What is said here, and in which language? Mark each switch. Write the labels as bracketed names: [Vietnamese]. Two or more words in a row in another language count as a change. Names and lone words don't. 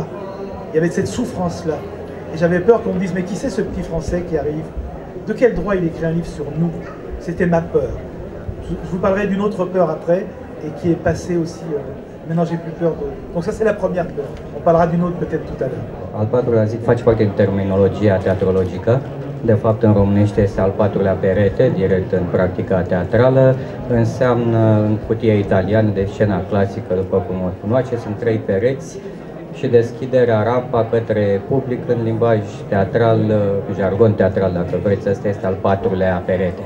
[French] Il y avait cette souffrance-là. Et j'avais peur qu'on me dise, mais qui c'est ce petit Français qui arrive? De quel droit il écrit un livre sur nous? C'était ma peur. Je vous parlerai d'une autre peur après, et qui est passée aussi. Maintenant, j'ai plus peur de... Donc ça, c'est la première peur. On parlera d'une autre peut-être tout à l'heure. [Romanian] Al patrulea zid face parte din terminologia teatrologică. De fapt, în românește este al patrulea perete, direct în practica teatrală. Înseamnă, în cutia italiană de scena clasică, după cum o cunoaște, sunt 3 pereți și deschiderea, rampa către public în limbaj teatral, jargon teatral, dacă vreți, ăsta este al patrulea perete.